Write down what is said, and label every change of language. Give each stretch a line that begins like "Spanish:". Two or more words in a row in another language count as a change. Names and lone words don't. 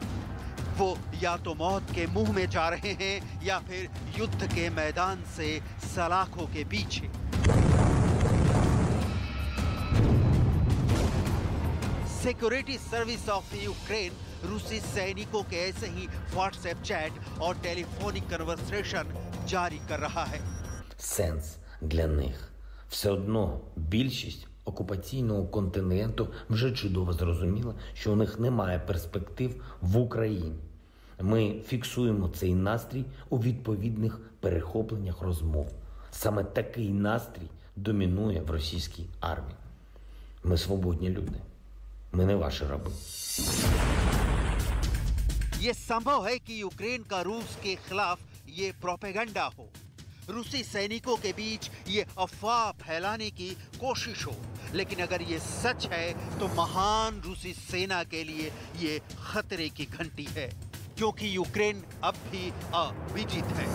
Hindi: वो या तो मौत के मुंह में जा रहे हैं या फिर युद्ध के मैदान से सलाखों के पीछे। सिक्योरिटी सर्विस ऑफ यूक्रेन रूसी सैनिकों के ऐसे ही व्हाट्सएप चैट और
English: telephonic conversation
Hindi: जारी कर रहा है।
Ukrainian: Сенс для них. Все одно більшість окупаційного континенту вже чудово зрозуміла, що у них немає перспектив в Україні. Ми фіксуємо цей настрій у відповідних перехопленнях розмов. Саме такий настрій домінує в російській армії. Ми свободні люди. Ми не ваші раби.
Hindi: ये संभव है कि यूक्रेन का रूस के खिलाफ ये प्रोपेगेंडा हो, रूसी सैनिकों के बीच ये अफवाह फैलाने की कोशिश हो। लेकिन अगर ये सच है तो महान रूसी सेना के लिए ये खतरे की घंटी है, क्योंकि यूक्रेन अब भी अविजित है।